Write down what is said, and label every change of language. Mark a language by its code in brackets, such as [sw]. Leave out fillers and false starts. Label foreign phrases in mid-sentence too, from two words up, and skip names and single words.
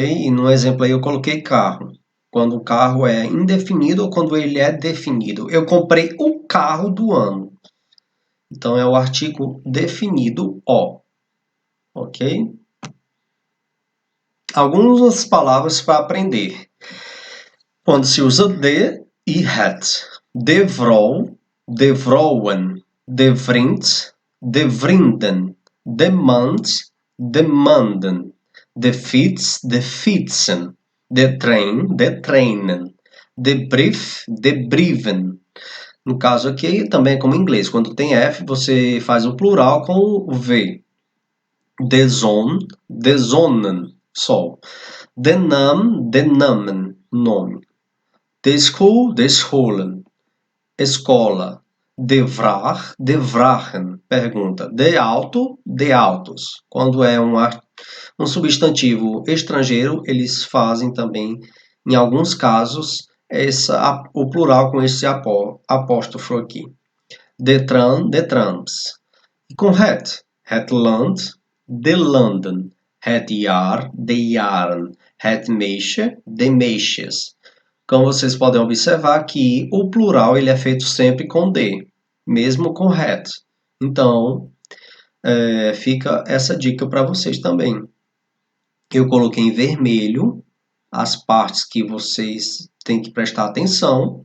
[pt] E no exemplo aí eu coloquei carro. Quando o carro é indefinido ou quando ele é definido. Eu comprei o carro do ano. Então é o artigo definido o, ok? Algumas palavras para aprender. Quando se usa de e het. [nl] De vrouw, de vrouwen, de vriend, de vrienden, de mand, de manden, de fiets, de fietsen, de trein, de treinen, de brief, de brieven. [pt] No caso aqui, também é como em inglês. Quando tem F, você faz o plural com o V. [nl] De zon, de zonnen, sol. De naam, de namen, nome. De school, de scholen. Escola. De vraag, de vragen, [pt] pergunta. [nl] De auto, de autos. [pt] Quando é um substantivo estrangeiro, eles fazem também, em alguns casos, o plural com esse apóstrofo aqui. [nl] De tram, de trams. E com het land, de landen. Het jaar, de jaren. Het meisje, de meisjes. [pt] Como vocês podem observar que o plural ele é feito sempre com de, mesmo com het. Então, fica essa dica para vocês também. Eu coloquei em vermelho as partes que vocês têm que prestar atenção.